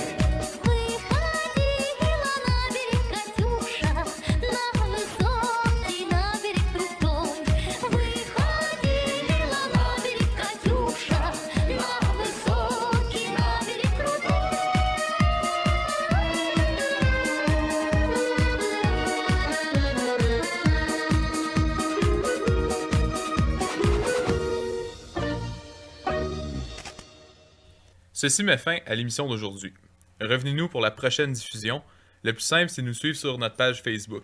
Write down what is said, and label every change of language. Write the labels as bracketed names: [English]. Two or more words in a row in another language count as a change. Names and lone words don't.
[Russian] Выходила на берег Катюша, на высокий, на берег крутой. Выходила на берег Катюша, на высокий, на берег крутой. [French] Ceci met fin à l'émission d'aujourd'hui. Revenez-nous pour la prochaine diffusion. Le plus simple, c'est de nous suivre sur notre page Facebook.